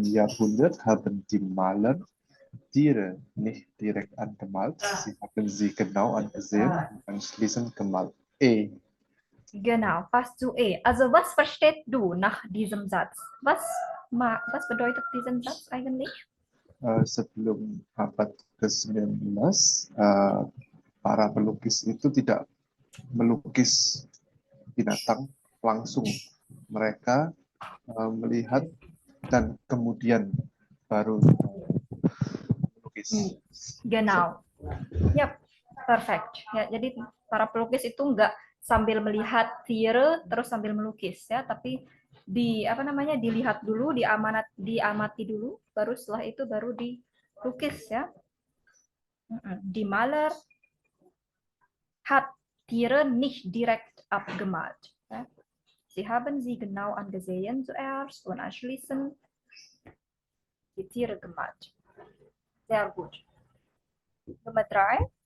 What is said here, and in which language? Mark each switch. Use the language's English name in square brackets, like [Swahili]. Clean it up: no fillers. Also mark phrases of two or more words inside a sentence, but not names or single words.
[German] Jahrhundert haben die Maler Tiere nicht direkt angemalt, sie haben sie genau angesehen und anschließend gemalt. E. Genau, passt zu E. Also was versteht du nach diesem Satz? Was bedeutet diesen Satz eigentlich? [Indonesian] Sebelum abad ke-19, para pelukis itu tidak melukis binatang langsung. Mereka melihat dan kemudian baru melukis. [German] Genau. Yap, perfect. [Indonesian] Ya, jadi para pelukis itu nggak sambil melihat tiere terus sambil melukis ya, tapi dilihat dulu, diamati dulu, baru setelah itu baru dilukis ya. [German] Die Maler hat Tiere nicht direkt abgemalt. Ja. Sie haben sie genau angesehen zuerst und anschließend die Tiere gemalt. Sehr gut. Nummer 3.